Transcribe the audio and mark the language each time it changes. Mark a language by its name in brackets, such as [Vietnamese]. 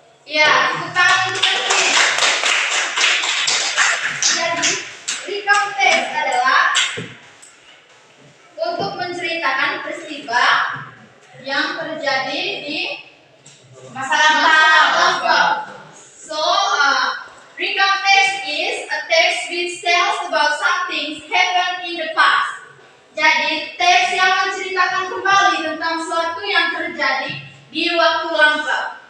[Indonesian] Iya, tepuk tangan untuk Galvin. Jadi, recount text adalah untuk menceritakan peristiwa yang terjadi di masa lampau. [English] So, recount text is a text which tells about something happened in the past. [Indonesian] Jadi, teks yang menceritakan kembali tentang sesuatu yang terjadi di waktu lampau.